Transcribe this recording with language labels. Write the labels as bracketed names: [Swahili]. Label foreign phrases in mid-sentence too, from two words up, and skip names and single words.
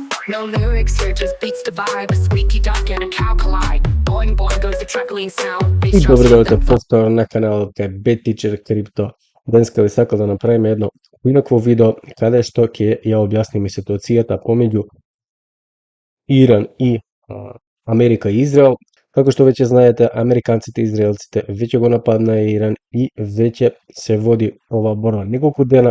[English] No lyrics here, just beats the vibe. A squeaky duck and a cow collide. Boing boing goes the truckling sound. [Macedonian] И добро дојдовте повтор на каналот кај BetTeacher Crypto. Денеска ви сакам да направиме едно поинакво видео каде што ќе ја објасниме ситуацијата помеѓу Иран и Америка и Израел. Како што веќе знаете, американците и израелците веќе го нападнаа Иран и веќе се води ова борба неколку дена.